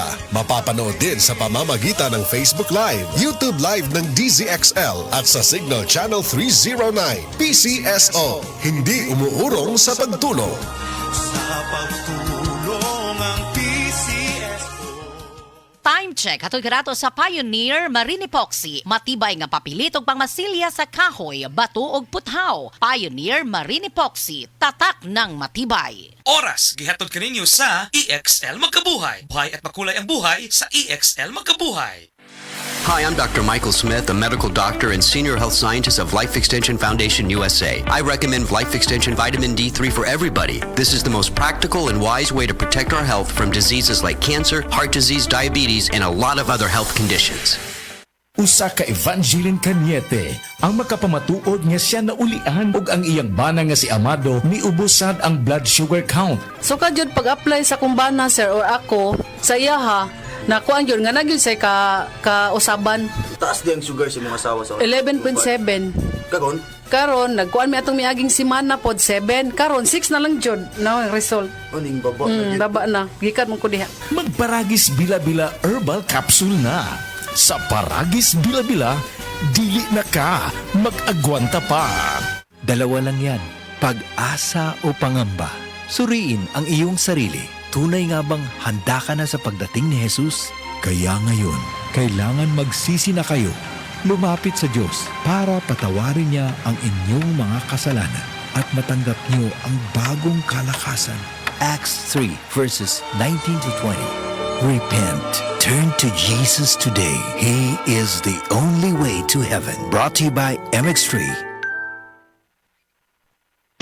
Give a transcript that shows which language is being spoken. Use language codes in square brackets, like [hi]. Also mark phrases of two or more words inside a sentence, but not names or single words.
[tl] Mapapanood din sa pamamagitan ng Facebook Live, YouTube Live ng DZXL at sa Signal Channel 309. PCSO, hindi umuurong sa pagtulong. Sa pagtulong ang PCSO. [en] Time check [ceb] hatod karato sa Pioneer Marine Epoxy. Matibay nga papilit ug pangmasilya sa kahoy, bato ug puthaw. [tl] Pioneer Marine Epoxy, tatak ng matibay. [ceb] Oras gihatod kaninyo sa EXL Magkabuhay. [tl] Buhay at makulay ang buhay sa EXL Magkabuhay. [en] Hi, I'm Dr. Michael Smith, a medical doctor and senior health scientist of Life Extension Foundation USA. I recommend Life Extension Vitamin D3 for everybody. This is the most practical and wise way to protect our health from diseases like cancer, heart disease, diabetes, and a lot of other health conditions. [ceb] Usa ka Evangeline Cañete ang makapamatuod nga siya naulian ug ang iyang bana nga si Amado miubusad ang [en] blood sugar count. [ceb] So kadyod pag-apply sa kumbana sir or ako sa iya ha nakuan yun nga nagyud say ka usaban. Taas di ang sugar sa mga asawa sa 11.7. Karon nagkuan mi atong miaging semana pod 7. Karon 6 na lang jud na ang result. Aning baba. Baba na. Gikan mo ko diha. Magparagis bila-bila herbal capsule na. Sa Paragis Bila-Bila, dili na ka mag-agwanta pa. [tl] Dalawa lang yan, pag-asa o pangamba. Suriin ang iyong sarili. Tunay nga bang handa ka na sa pagdating ni Jesus? Kaya ngayon, kailangan magsisi na kayo. Lumapit sa Diyos para patawarin niya ang inyong mga kasalanan at matanggap niyo ang bagong kalakasan. [en] Acts 3 verses 19 to 20. Repent. Turn to Jesus today. He is the only way to heaven. Brought to you by MX3.